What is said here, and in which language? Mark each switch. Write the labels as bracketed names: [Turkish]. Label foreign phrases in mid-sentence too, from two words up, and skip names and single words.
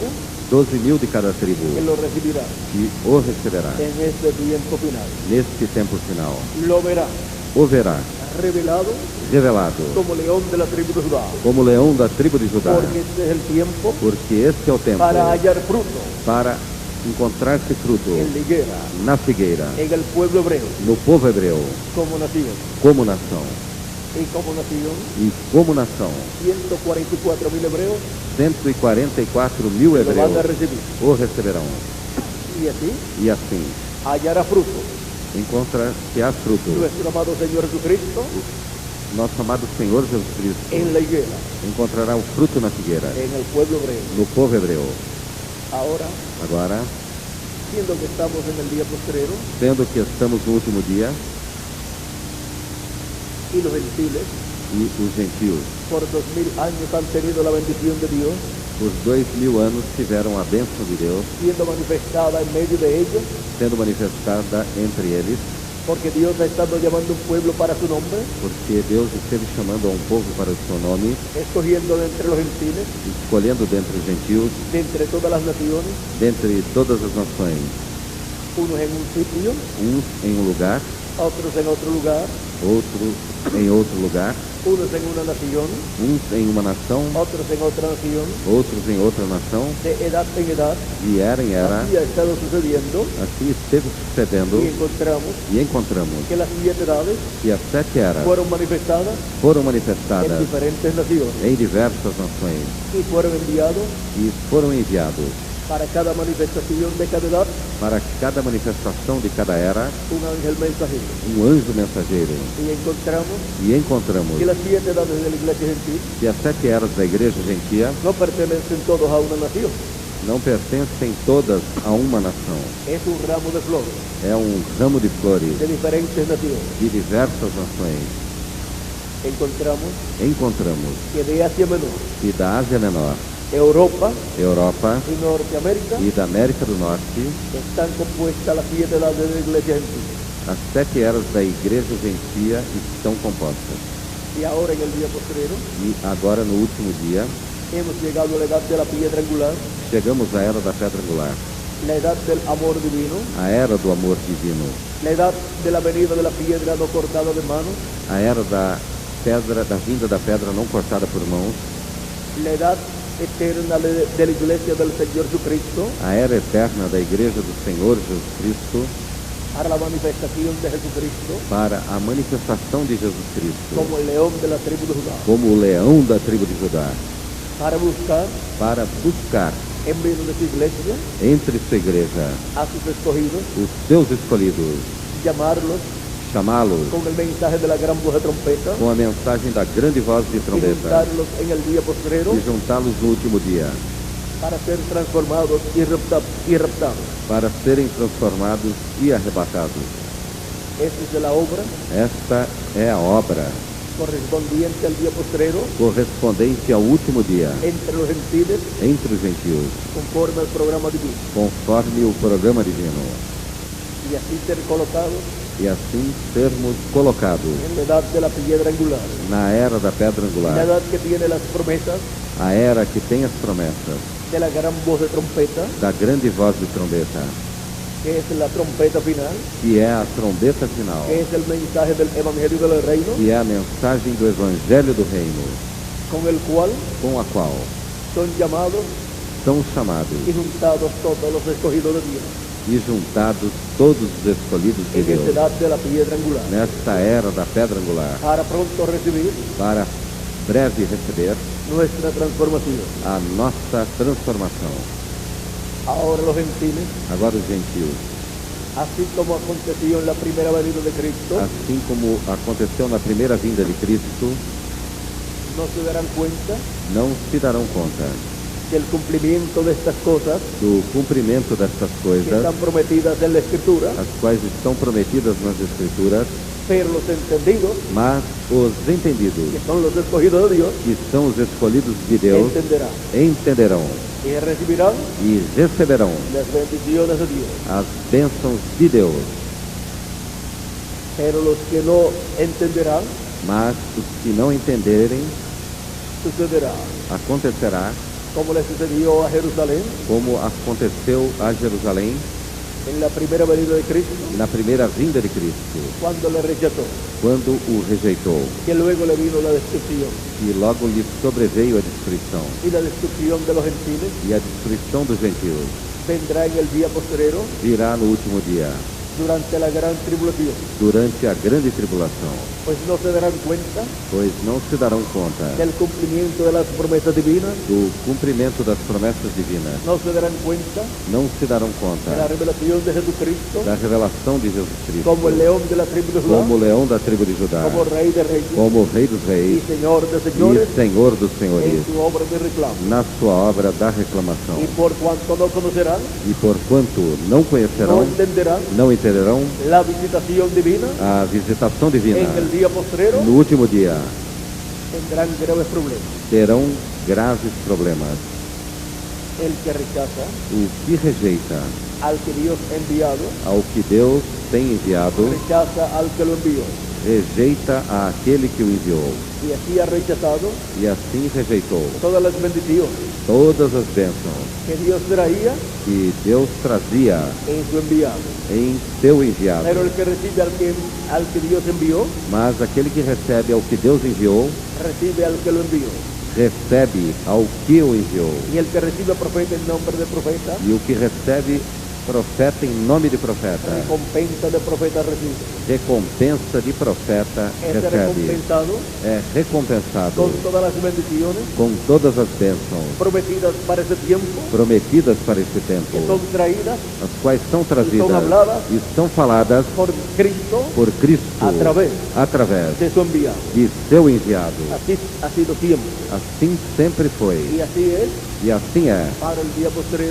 [Spanish] 12.000 de cada que tribo, lo recibirán [Portuguese] que o receberá [Spanish] en este tiempo final. [Portuguese] neste tempo final. [Spanish] Lo verá [Portuguese] O verá [Spanish] revelado [Portuguese] revelado [Spanish] como león de la tribu de Judá. [Portuguese] como leão da tribo de Judá, [Spanish] Porque este es el tiempo [Portuguese] porque este é o tempo [Spanish] para hallar fruto [Portuguese] para encontrar-se fruto [Spanish] en la higuera, [Portuguese] na figueira, [Spanish] en el pueblo hebreo, [Portuguese] no povo hebreu, [Spanish] como nación. [Portuguese] como nação. [Spanish] Y como nación, [Portuguese] E como nação, [Spanish] 144.000 hebreos [Portuguese] 144.000 [Spanish] lo van a [Portuguese] hebreus [Spanish] recibir. [Portuguese] o receberão. [Spanish] Y así [Portuguese] E assim, [Spanish] hallará fruto [Portuguese] encontra-se-á fruto. [Spanish] nuestro amado Señor Jesucristo [Portuguese] Nosso amado Senhor Jesus Cristo [Spanish] en la higuera, [Portuguese] encontrará o fruto na figueira, [Spanish] en el pueblo hebreo. [Portuguese] no povo hebreu. [Spanish] Ahora, [Portuguese] Agora, [Spanish] siendo que estamos en el día postrero [Portuguese] sendo que estamos no último dia, [Spanish] y los gentiles [Portuguese] e os gentios, [Spanish] por 2000 años han tenido la bendición de Dios, [Portuguese] por 2000 anos, tiveram a bênção de Deus, [Spanish] siendo manifestada en medio de ellos, [Portuguese] sendo manifestada entre eles, [Spanish] porque Dios ha estado llamando un pueblo para su nombre, [Portuguese] porque Deus esteve chamando a um povo para o seu nome, [Spanish] escogiendo de entre los gentiles, [Portuguese] escolhendo dentre os gentios, [Spanish] de entre todas las naciones, [Portuguese] dentre todas as nações, [Spanish] unos en un sitio, [Portuguese] uns em um lugar, [Spanish] otros en otro lugar, [Portuguese] outros em outro lugar, [Spanish] unos en una nación, [Portuguese] uns em uma nação, [Spanish] otros en otra nación, [Portuguese] outros em outra nação, [Spanish] de edad en edad. [Portuguese] de era em era. [Spanish] Así ha estado sucediendo [Portuguese] Assim esteve sucedendo [Spanish] y encontramos [Portuguese] e encontramos [Spanish] que las 7 edades [Portuguese] que as 7 eras [Spanish] fueron manifestadas [Portuguese] foram [Spanish] en [Portuguese] manifestadas [Spanish] diferentes naciones [Portuguese] em diversas nações [Spanish] y fueron enviados [Portuguese] e foram enviados [Spanish] para cada manifestación de cada edad [Portuguese] para cada manifestação de cada era [Spanish] un ángel mensajero. [Portuguese] anjo mensageiro. [Spanish] Y encontramos [Portuguese] E encontramos [Spanish] que las 7 edades de la iglesia gentil [Portuguese] que as 7 eras da igreja gentia [Spanish] no pertenecen todos a una nación, [Portuguese] não pertencem todas a uma nação. [Spanish] es un ramo de flores [Portuguese] É um ramo de flores [Spanish] de diferentes naciones. [Portuguese] de diversas nações. Encontramos [Spanish] Que de Asia Menor, [Portuguese] que da Ásia Menor, [Spanish] Europa [Portuguese] Europa [Spanish] y Norteamérica [Portuguese] e da América do Norte, [Spanish] están compuestas las 7 edades de la iglesia gentil. [Portuguese] as 7 eras da igreja gentia estão compostas. [Spanish] Y ahora en el día postrero [Portuguese] E agora, no último dia, [Spanish] hemos llegado a la edad de la piedra angular, [Portuguese] chegamos à era da pedra angular, [Spanish] la edad del amor divino, [Portuguese] a era do amor divino, [Spanish] la edad de la venida de la piedra no cortada de mano, [Portuguese] a era da pedra, da vinda da pedra não cortada por mãos, [Spanish] la edad eterna de la iglesia del Señor Jesucristo, [Portuguese] a era eterna da igreja do Senhor Jesus Cristo, [Spanish] para la manifestación de Jesucristo [Portuguese] para a manifestação de Jesus Cristo, [Spanish] como el león de la tribu de Judá, [Portuguese] como o leão da tribo de Judá, [Spanish] para buscar [Portuguese] buscar [Spanish] en medio de su iglesia [Portuguese] entre sua igreja [Spanish] a sus escogidos, [Portuguese] os seus escolhidos, [Spanish] llamarlos [Portuguese] chamá-los [Spanish] con el mensaje de la gran voz de trompeta [Portuguese] com a mensagem da grande voz de [Spanish] y [Portuguese] trombeta [Spanish] juntarlos en el día postrero [Portuguese] e juntá-los no último dia, [Spanish] para ser transformados y raptados. [Portuguese] para serem transformados e arrebatados. [Spanish] Esta es la obra [Portuguese] Esta é a obra [Spanish] correspondiente al día postrero [Portuguese] correspondente ao último dia [Spanish] entre los gentiles [Portuguese] entre os gentios, [Spanish] conforme al programa divino, [Portuguese] conforme o programa divino, [Spanish] y así ser colocados [Portuguese] e assim sermos colocados [Spanish] en la edad de la piedra angular, [Portuguese] na era da pedra [Spanish] la [Portuguese] angular, [Spanish] edad que tiene las promesas [Portuguese] a era que tem as promessas [Spanish] de la gran voz de trompeta, [Portuguese] da grande voz de trombeta, [Spanish] que es la trompeta final, [Portuguese] que é a trombeta final, [Spanish] que es el mensaje del evangelio del reino, [Portuguese] que é a mensagem do evangelho do reino, [Spanish] con el cual [Portuguese] com a qual [Spanish] son llamados [Portuguese] são chamados [Spanish] y juntados todos los escogidos de Dios [Portuguese] e juntados todos os escolhidos de [Spanish] en esta [Portuguese] Deus [Spanish] edad de la piedra angular, [Portuguese] nesta era da pedra angular, [Spanish] para pronto recibir [Portuguese] para breve receber [Spanish] nuestra transformación. [Portuguese] a nossa transformação. [Spanish] Ahora los gentiles, [Portuguese] Agora os gentios, [Spanish] así como aconteció en la primera venida de Cristo, [Portuguese] assim como aconteceu na primeira vinda de Cristo, [Spanish] no se darán cuenta [Portuguese] não se darão conta [Spanish] del cumplimiento de estas cosas [Portuguese] do cumprimento destas [Spanish] que [Portuguese] coisas, [Spanish] están prometidas en la Escritura, [Portuguese] as quais estão prometidas nas Escrituras, [Spanish] pero los entendidos, [Portuguese] mas os entendidos, [Spanish] que son los escogidos de Dios, [Portuguese] que são os escolhidos de Deus, [Spanish] entenderán [Portuguese] entenderão [Spanish] y recibirán [Portuguese] e receberão [Spanish] las bendiciones de Dios. [Portuguese] as bênçãos de Deus. [Spanish] Pero los que no entenderán, [Portuguese] Mas os que não entenderem, [Spanish] sucederá [Portuguese] acontecerá [Spanish] como le sucedió a Jerusalén [Portuguese] como aconteceu a Jerusalém [Spanish] en la primera venida de Cristo, [Portuguese] na primeira vinda de Cristo, [Spanish] cuando le rechazó, [Portuguese] quando o rejeitou, [Spanish] que luego le vino la destrucción [Portuguese] e logo lhe sobreveio a destruição, [Spanish] y la destrucción de los gentiles [Portuguese] e a destruição dos gentios [Spanish] vendrá en el día postrero [Portuguese] virá no último dia, [Spanish] durante la gran tribulación, [Portuguese] durante a grande tribulação, [Spanish] pues no se darán cuenta [Portuguese] pois não se darão conta [Spanish] del cumplimiento de las promesas divinas, [Portuguese] do cumprimento das promessas divinas, [Spanish] no se darán cuenta [Portuguese] não se darão [Spanish] de la [Portuguese] conta [Spanish] revelación de Jesucristo [Portuguese] da revelação de Jesus Cristo [Spanish] como el león de la tribu de Judá, [Portuguese] como o leão da tribo de Judá, [Spanish] como rey de reyes [Portuguese] como o Rei dos [Spanish] y [Portuguese] Reis [Spanish] señor de [Portuguese] e [Spanish] señores [Portuguese] Senhor dos [Spanish] en [Portuguese] Senhores, [Spanish] su obra de reclamo. [Portuguese] na sua obra da reclamação. [Spanish] Y por cuanto no conocerán, [Portuguese] E porquanto não [Spanish] no [Portuguese] conhecerão, [Spanish] entenderán [Portuguese] não entenderão [Spanish] la visitación divina, [Portuguese] a visitação divina, [Spanish] en el día postrero [Portuguese] no último dia [Spanish] tendrán graves problemas. [Portuguese] terão graves problemas. [Spanish] El que rechaza [Portuguese] O que rejeita [Spanish] al que Dios ha enviado, [Portuguese] ao que Deus tem enviado, [Spanish] rechaza al que lo envió. [Portuguese] rejeita àquele que o enviou. [Spanish] Y así ha rechazado [Portuguese] E assim rejeitou [Spanish] todas las bendiciones [Portuguese] todas as bênçãos [Spanish] que Dios traía [Portuguese] que Deus trazia [Spanish] en su enviado. [Portuguese] em seu enviado. [Spanish] Pero el que recibe al que Dios envió, [Portuguese] Mas aquele que recebe ao que Deus enviou, [Spanish] recibe al que lo envió. [Portuguese] recebe ao que o enviou. [Spanish] Y el que recibe profeta en nombre de profeta, [Portuguese] E o que recebe profeta em nome de profeta, [Spanish] recompensa de profeta recibe. [Portuguese] recompensa de profeta [Spanish] Es [Portuguese] recebe. [Spanish] recompensado [Portuguese] É recompensado [Spanish] con todas las bendiciones [Portuguese] com todas as bênçãos [Spanish] prometidas para ese tiempo, [Portuguese] prometidas para esse [Spanish] que [Portuguese] tempo, [Spanish] son traídas [Portuguese] as quais são trazidas [Spanish] habladas [Portuguese] e são faladas [Spanish] por Cristo [Portuguese] por Cristo através [Spanish] de su enviado. [Portuguese] de seu enviado. [Spanish] Así ha sido siempre. [Portuguese] Assim sempre foi [Spanish] Y así es [Portuguese] e assim é [Spanish] para el día postrero